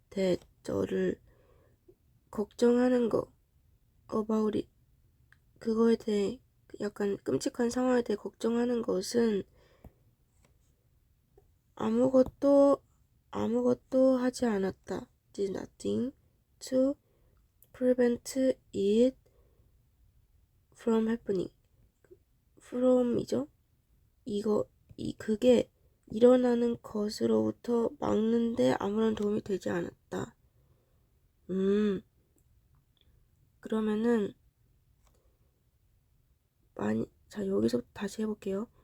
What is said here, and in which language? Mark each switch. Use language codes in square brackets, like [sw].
[ko] that 너를 걱정하는 거 [en] about it [ko] 그거에 대해 약간 끔찍한 상황에 대해 걱정하는 것은 아무것도 하지 않았다. [en] did nothing to prevent it from happening. [ko] from이죠. 그게 일어나는 것으로부터 막는데 아무런 도움이 되지 않았다. 그러면은 여기서 다시 해볼게요.